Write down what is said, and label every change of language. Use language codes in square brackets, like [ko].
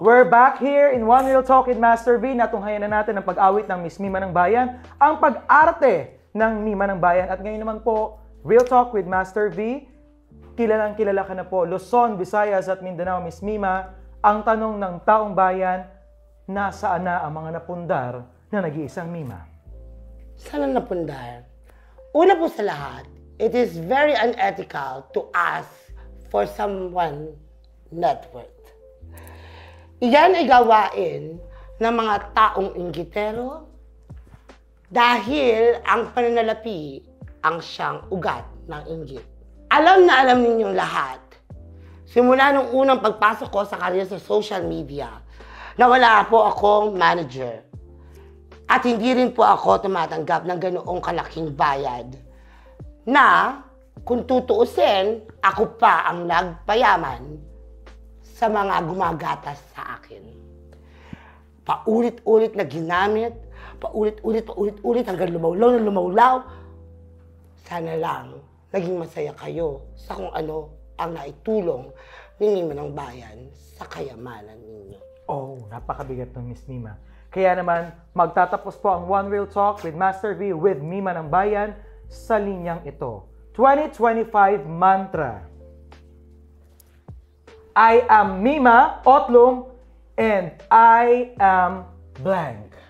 [en] We're back here in One Real Talk with Master V. [tl] Natunghayan na natin ang pag-awit ng Miss Mima ng Bayan, ang pag-arte ng Mima ng Bayan. At ngayon naman po, Real Talk with Master V. Kilalang kilala ka na po, Luzon, Visayas at Mindanao, Miss Mima. Ang tanong ng taong bayan, nasaan na ang mga napundar na nag-iisang Mima? Sana napundar. Una po sa lahat, [en] it is very unethical to ask for someone net worth. [tl] Iyan ay gawain ng mga taong inggitero dahil ang pananalapi ang siyang ugat ng inggit. Alam na alam ninyong lahat, simula nung unang pagpasok ko sa career sa social media, na wala po akong manager. At hindi rin po ako tumatanggap ng ganoong kalaking bayad. Na, kung tutuusin, ako pa ang nagpayaman sa mga gumagatas sa akin. Paulit-ulit na ginamit, paulit-ulit hanggang lumawlaw na lumawlaw. Sana lang, naging masaya kayo sa kung ano ang naitulong ni Mima ng Bayan sa kayamanan ninyo. Oh, napakabigat ng Miss Mima. Kaya naman, magtatapos po ang One Real Talk with Master V with Mima ng Bayan sa linyang ito. [en] 2025 mantra. I am Mima Otlum and I am blank.